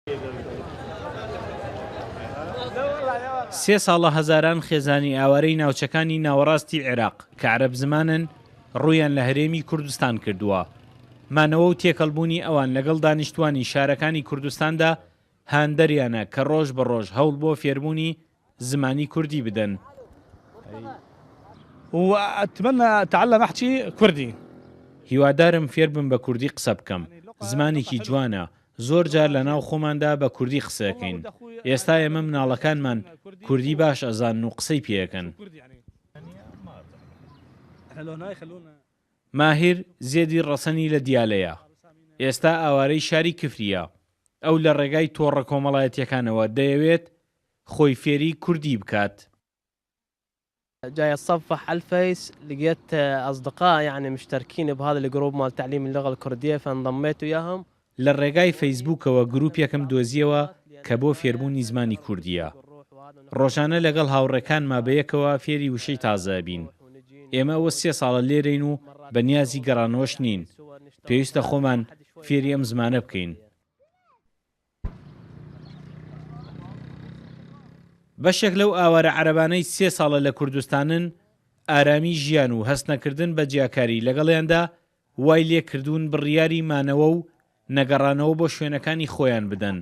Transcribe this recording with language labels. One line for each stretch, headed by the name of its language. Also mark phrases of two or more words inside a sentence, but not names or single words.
Central Kurdish: سێ ساڵە هەزاران خێزانی ئاوارەی ناوچەکانی ناوەڕاستی عێراق کە عەرەب زمانن ڕوویان لە هەرێمی کوردستان کردووە. مانەوە و تێکەڵبوونی ئەوان لەگەڵ دانیشتوانی شارەکانی کوردستاندا هاندەریانە کە ڕۆژ بە ڕۆژ هەوڵ بۆ فێربوونی زمانی کوردی بدەن.
Arabic: وأتمنى أتعلم أحكي كردي.
Central Kurdish: هیوادارم فێر بم بە کوردی قسە بکەم. زمانێکی جوانە. زۆر جار لە ناو خۆماندا بە کوردی قسەکەین. ئێستا ئێمە مناڵەکانمان کوردی باش ئەزانن و قسەی پێەکەن. ماهیر زێدی ڕەسەنی لە دیالەیە. ئێستا ئاوارەی شاری کفریە. ئەو لە ڕێگای تۆڕە کۆمەڵایەتیەکانەوە دەیەوێت خۆی فێری کوردی بکات.
Arabic: جاي اتصفح على الفيس لقيت اصدقاء يعني مشتركين بهذا الجروب مال تعليم اللغه الكرديه فانضميت وياهم.
Central Kurdish: لە ڕێگای فەیسبووکەوە گروپیەکەم دۆزیەوە کە بۆ فێربوونی زمانی کوردیە. ڕۆژانە لەگەڵ هاوڕێکانما بەیەکەوە فێری وشەی تازە بین. ئێمە ئەوە 3 ساڵە لێرەین و بەنیازی گەڕانەوەش نین. پێویستە خۆمان فێری ئەم زمانە بکەین. بەشێک لەو ئاوارە عەرەبانەی 3 ساڵە لە کوردستانن ئارامی ژیان و هەستنەکردن بە جیاکاری لەگەڵیاندا وای لێکردوون بڕیاری مانەوە و نەگەڕانەوە بۆ شوێنەکانی خۆیان بدەن.